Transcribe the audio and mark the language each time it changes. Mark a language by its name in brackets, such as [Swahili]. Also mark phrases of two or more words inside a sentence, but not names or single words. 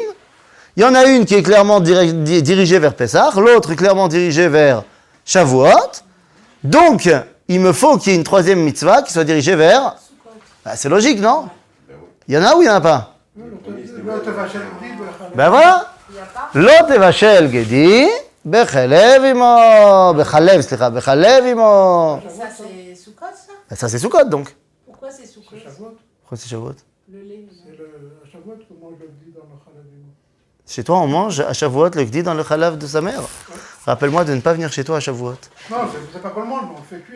[French] Il y en a une qui est clairement dirigée vers Pessah, l'autre est clairement dirigée vers Shavuot. Donc, il me faut qu'il y ait une troisième mitzvah qui soit dirigée vers... Bah, c'est logique, non? Il y en a ou il n'y en a pas? Ben voilà. Il n'y a pas. [Hebrew] לא תבשל גדי בחלב אמו. בחלב, סליחה, בחלב אמו. [French] Et ça, c'est Sukkot, ça? Ben, ça, c'est Sukkot, donc. Pourquoi c'est Sukkot? Pourquoi c'est Shavuot? Le lait. C'est à Shavuot qu'on mange le gdi dans le chalavim. Chez toi, on mange à Shavuot le gdi dans le chalav de sa mère. Rappelle-moi de ne pas venir chez toi à Shavuot. Non, c'est pas qu'on le mange, mais on le fait cuire.